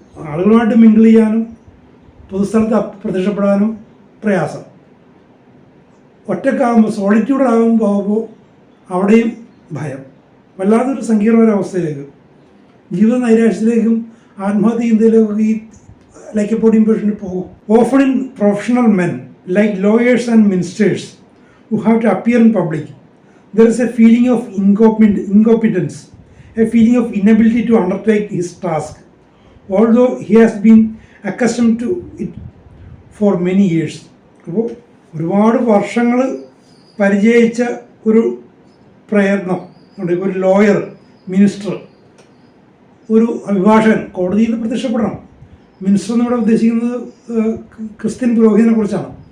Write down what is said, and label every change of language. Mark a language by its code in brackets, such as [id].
[ml] ആളുകളുമായിട്ട് മിങ്കിൾ ചെയ്യാനും പൊതുസ്ഥലത്ത് പ്രത്യക്ഷപ്പെടാനും പ്രയാസം. ഒറ്റക്കാകുമ്പോൾ, സോളിറ്റ്യൂഡാകുമ്പോൾ അവിടെയും ഭയം. വല്ലാത്തൊരു സങ്കീർണൊരവസ്ഥയിലേക്ക്, ജീവിത നൈരാശ്യത്തിലേക്കും ആത്മഹത്യ ചിന്തയിലേക്കും ഈ ലൈക്കോപോഡിയം പേഷ്യൻ്റ് പോകും. [en] Often in professional men like lawyers and ministers who have to appear in public, there is a feeling of incompetence, a feeling of inability to undertake his task, although he has been accustomed to it for many years. [ml] അപ്പോൾ ഒരുപാട് വർഷങ്ങൾ പരിചയിച്ച ഒരു പ്രയത്നം ഇപ്പോൾ ഒരു lawyer, minister, ഒരു അഭിഭാഷകൻ കോടതിയിൽ പ്രത്യക്ഷപ്പെടണം. മിനിസ്റ്റർ എന്നിവിടെ ഉദ്ദേശിക്കുന്നത് ക്രിസ്ത്യൻ പുരോഹിതനെ കുറിച്ചാണ്.